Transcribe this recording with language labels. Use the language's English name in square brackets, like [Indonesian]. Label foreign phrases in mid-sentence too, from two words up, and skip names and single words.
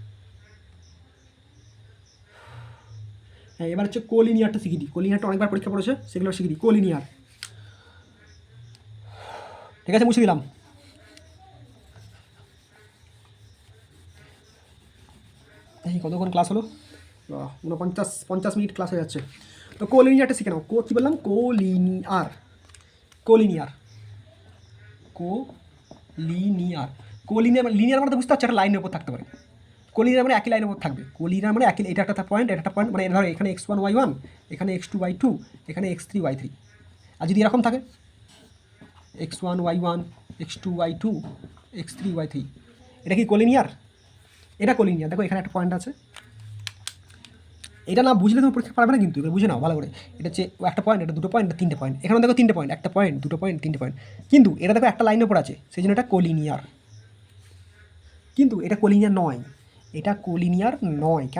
[Bangla] হ্যাঁ এবার হচ্ছে কোলিনিয়ারটা শিখি দিই, কোলিনিয়ারটা অনেকবার পরীক্ষা পড়েছে, সেগুলো শিখি দিই, কোলিনিয়ার, ঠিক আছে, মুছে দিলাম, এই কতক্ষণ ক্লাস হলো, 50 মিনিট ক্লাস হয়ে যাচ্ছে, তো কোলিনিয়ারটা শিখে নাও, কী বললাম, কোলিনিয়ার, কোলিনিয়ার, কোলিনিয়ার, কোলিনিয়ার মানে লিনিয়ার মানে তো বুঝতে পারছো, একটা লাইনের উপর থাকতে পারে, কোলিনিয়ার মানে একই লাইনের উপর থাকবে, কোলিনিয়ার মানে একই, এটা একটা পয়েন্ট, এটা একটা পয়েন্ট, মানে ধরো এখানে x1 y1, এখানে x2 y2, এখানে x3 y3, আর যদি এরকম থাকে x1 y1, x2 y2, x3 y3, এটা কি কোলিনিয়ার, এটা কোলিনিয়ার, দেখো এখানে একটা পয়েন্ট আছে, এটা না বুঝলে তুমি পরীক্ষা পারবে না, কিন্তু এবার বুঝে নাও ভালো করে। এটা হচ্ছে একটা পয়েন্ট, এটা দুটো পয়েন্ট, এটা তিনটে পয়েন্ট, এখানে দেখো তিনটে পয়েন্ট, একটা পয়েন্ট, দুটো পয়েন্ট, তিনটে পয়েন্ট, কিন্তু এটা দেখো একটা লাইনের উপর আছে, সেই জন্য এটা কোলিনিয়ার। কিন্তু এটা কোলিনিয়ার নয়, এটা কোলিনিয়ার নয় কেন?